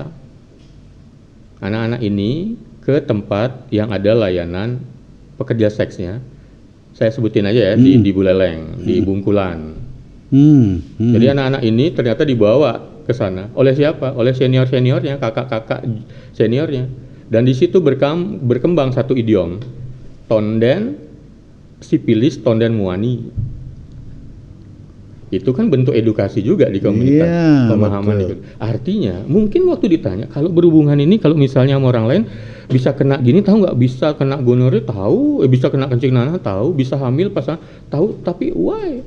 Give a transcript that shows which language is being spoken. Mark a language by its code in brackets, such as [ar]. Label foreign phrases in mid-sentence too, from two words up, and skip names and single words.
[id] Anak-anak ini ke tempat yang ada layanan pekerja seksnya. Saya sebutin aja ya, di Buleleng, di Bungkulan. Jadi anak-anak ini ternyata dibawa ke sana oleh siapa? Oleh senior-seniornya, kakak-kakak seniornya. Dan di situ berkembang satu idiom, [ban] tonden, sipilis, tonden muani. [id] Itu kan bentuk edukasi juga di komunitas, pemahaman itu. Artinya, mungkin waktu ditanya, kalau berhubungan ini, kalau misalnya sama orang lain, bisa kena gini, tahu nggak? Bisa kena gonore, tahu. Bisa kena kencing nanah, tahu. Bisa hamil, tahu. Tapi why?